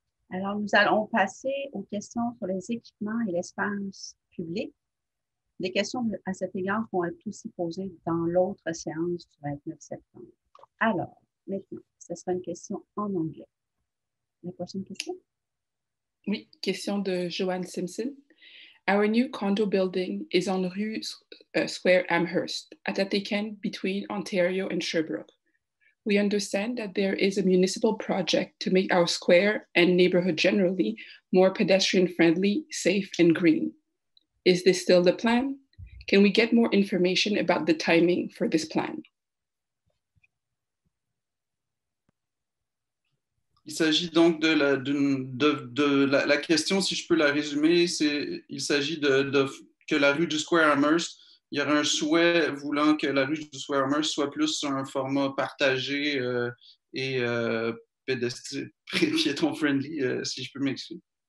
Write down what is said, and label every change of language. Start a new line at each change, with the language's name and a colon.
French: Alors, nous allons passer aux questions sur les équipements et l'espace public. Des questions à cet égard vont être aussi posées dans l'autre séance du 29 septembre. Alors, maintenant, ce sera une question en anglais. La prochaine question? Oui, question de Joanne Simpson.
English: Our new condo building is on Rue Square Amherst, at Attican between Ontario and Sherbrooke. We understand that there is a municipal project to make our square and neighborhood generally more pedestrian-friendly, safe, and green. Is this still the plan? Can we get more information about the timing for this plan?
French: Il s'agit donc de la question, si je peux la résumer, il s'agit que la rue du Square Amherst, il y aurait un souhait voulant que la rue du Square Amherst soit plus un format partagé et piéton-friendly, si je peux m'expliquer.